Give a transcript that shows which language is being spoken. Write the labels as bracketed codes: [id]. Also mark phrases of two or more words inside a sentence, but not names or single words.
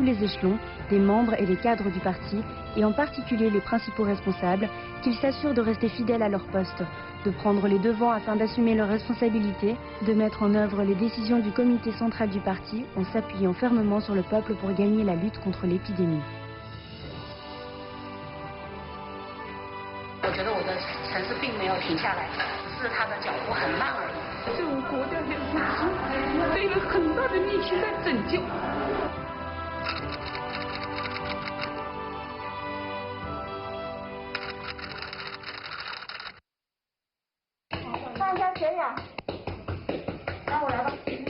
[fr] les échelons, des membres et des cadres du parti, et en particulier les principaux responsables, qu'ils s'assurent de rester fidèles à leur poste, de prendre les devants afin d'assumer leurs responsabilités, de mettre en œuvre les décisions du comité central du parti en s'appuyant fermement sur le peuple pour gagner la lutte contre l'épidémie. [zh] 我觉得我的城市并没有停下来，只是它的脚步很慢而已。这种国家的复兴，费了很大的力气在拯救。看一下血氧，让我来吧。